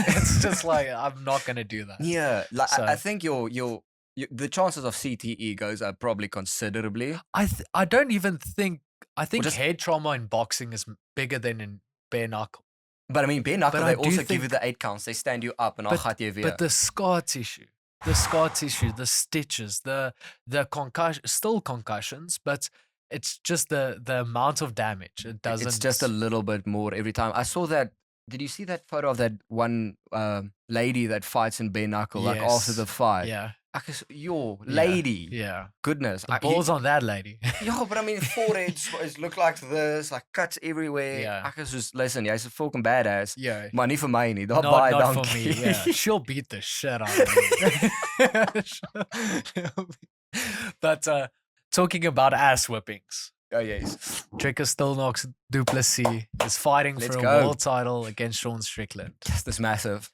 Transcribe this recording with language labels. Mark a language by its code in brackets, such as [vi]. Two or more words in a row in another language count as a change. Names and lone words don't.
[en] It's just like I'm not gonna do that. Yeah, like So- I think the chances of CTE goes up probably considerably. I don't even think. I think just- head trauma in boxing is bigger than in bare knuckle. But I mean, bare knuckle, But they I do also give think- you the 8 counts. They stand you up and I'll [af] gat jy weer. [en] But the scar tissue, the stitches, the concussion, still concussions, but it's just the amount of damage. It doesn't. It's just a little bit more every time. I saw that. Did you see that photo of that one lady that fights in bare knuckle, like after Yes. the fight? yeah, Your Yeah. lady. yeah. Goodness. The balls on that lady. Yeah, but I mean, foreheads look like this, like cuts everywhere. Yeah. [af] Ek is [en] just, listen, [af] jy's 'n fucking badass. [en] yeah. [af] Maar nie vir my nie. Daar [en] Not, [af] baie [en] not for [af] dankie. [en] me. Yeah, she'll beat the shit out of me. But talking about ass whippings, Oh, yes. Tricker still knocks Duplessis is fighting Let's for a go. world title against Sean Strickland. Yes, this massive.